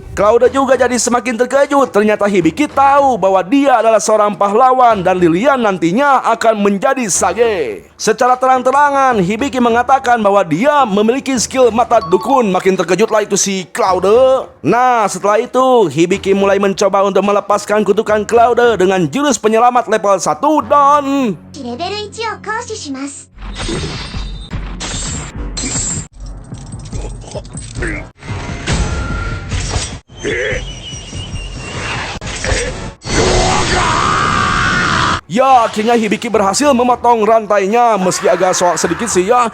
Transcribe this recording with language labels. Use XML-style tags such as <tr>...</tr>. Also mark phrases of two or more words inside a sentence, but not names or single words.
<id>Claude juga jadi semakin terkejut, ternyata Hibiki tahu bahwa dia adalah seorang pahlawan dan Lilian nantinya akan menjadi sage. Secara terang-terangan, Hibiki mengatakan bahwa dia memiliki skill mata dukun. Makin terkejutlah itu si Claude. Nah, setelah itu, Hibiki mulai mencoba untuk melepaskan kutukan Claude dengan jurus penyelamat level 1 dan...</id> <ja>レベル1を行使します。 Yo,</ja> <id>Ya, akhirnya Hibiki berhasil memotong rantainya, meski agak soak sedikit sih ya.</id>